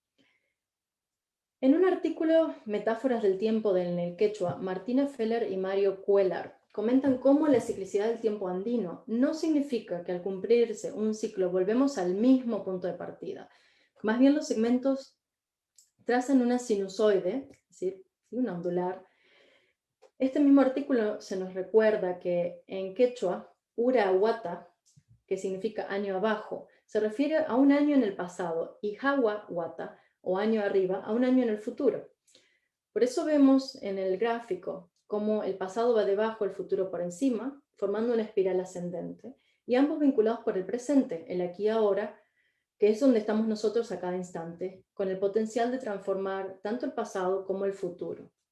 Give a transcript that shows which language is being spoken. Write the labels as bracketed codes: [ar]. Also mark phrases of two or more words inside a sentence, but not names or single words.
[es] En un artículo, Metáforas del tiempo en el quechua, Martina Feller y Mario Cuellar comentan cómo la ciclicidad del tiempo andino no significa que al cumplirse un ciclo volvemos al mismo punto de partida. Más bien los segmentos trazan una sinusoide, es decir, una ondular. Este mismo artículo se nos recuerda que en quechua, [qu] ura wata, [es] que significa año abajo, se refiere a un año en el pasado, y [qu] hawa wata, [es] o año arriba, a un año en el futuro. Por eso vemos en el gráfico cómo el pasado va debajo, el futuro por encima, formando una espiral ascendente, y ambos vinculados por el presente, el aquí y ahora, que es donde estamos nosotros a cada instante, con el potencial de transformar tanto el pasado como el futuro.